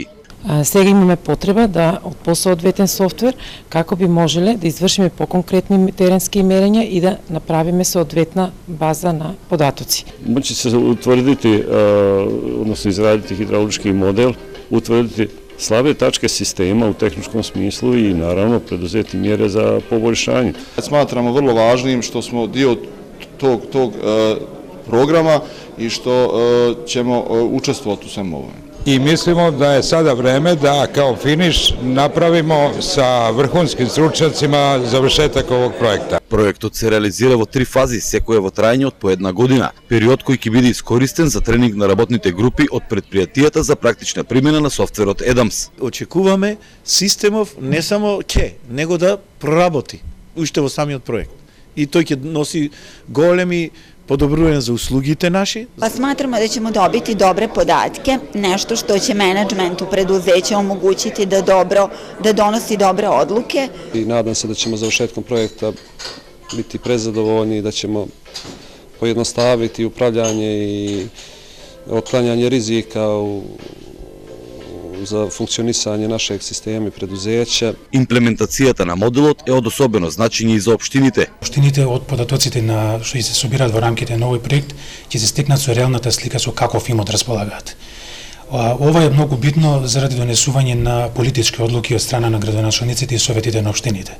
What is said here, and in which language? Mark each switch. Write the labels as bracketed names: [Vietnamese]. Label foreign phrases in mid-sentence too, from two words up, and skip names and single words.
[Macedonian] Сега имаме потреба да од посоодветен софтвер како би можеле да извршиме поконкретни теренски мерења и да направиме соодветна база на податоци. [Serbian] Значи се утврдити, односно израдити хидравлички модел, утврдити слабе тачке система у техничком смислу и наравно предузети мјере за побољшање. Сматрamo vrlo važnim što smo dio tog programa i što ćemo učestvovati u svemu ovome. i mislimo da je sada vreme da kao finiš napravimo sa vrhunskim stručnjacima završetak ovog projekta. [Macedonian] Проектот се реализира во 3 фази, секоја во трајање од по 1 година, период кој ќе биде искористен за тренинг на работните групи од предпријатијата за практична примена на софтверот EDAMS. Очекуваме системов не само него да проработи уште во самиот проект. И тој ќе носи големи подобрување за услугите наши. [Serbian] Pa smatramo da ćemo dobiti dobre podatke, nešto što će menadžmentu preduzeća omogućiti da donosi dobre odluke. I nadam se da ćemo završetkom projekta biti prezadovoljni i da ćemo pojednostaviti upravljanje i otklanjanje rizika za funkcionisanje našeg sistema i preduzeća. [Macedonian] Имплементацијата на моделот е од особено значење и за општините. Општините од податоците на што се собираат во рамките на овој проект ќе се стекнат со реалната слика со каков имот располагаат. Ова е многу битно заради донесување на политички одлуки од страна на градоначалниците и советите на општините.